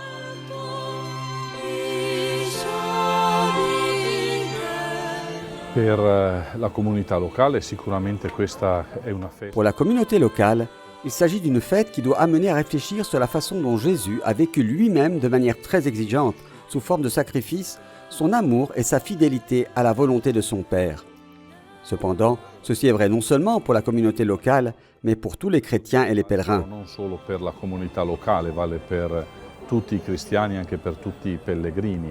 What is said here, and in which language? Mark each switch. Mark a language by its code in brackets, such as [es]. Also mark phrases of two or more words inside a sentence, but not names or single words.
[fr] Pour la communauté locale, il s'agit d'une fête qui doit amener à réfléchir sur la façon dont Jésus a vécu lui-même de manière très exigeante, sous forme de sacrifice, son amour et sa fidélité à la volonté de son Père. Cependant, ceci est vrai non seulement pour la communauté locale, mais pour tous les chrétiens et les pèlerins. [it] Non solo per la comunità locale, vale per tutti i cristiani, anche per tutti i pellegrini.